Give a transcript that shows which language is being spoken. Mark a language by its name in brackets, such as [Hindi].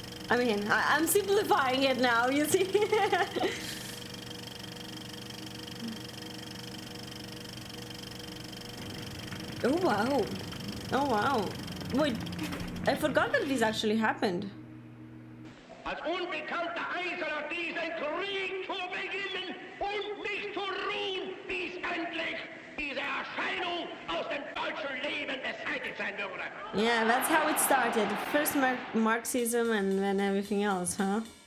[English] I mean, I'm simplifying it now, you see. Oh wow. Oh wow. Wait, I forgot that this actually happened. [German] Als unbekannter Eiserner diesen Krieg zu beginnen und nicht zu ruhen, bis endlich diese Erscheinung aus dem deutschen Leben beseitigt sein würde. [English] Yeah, that's how it started. First Marxism and then everything else, huh?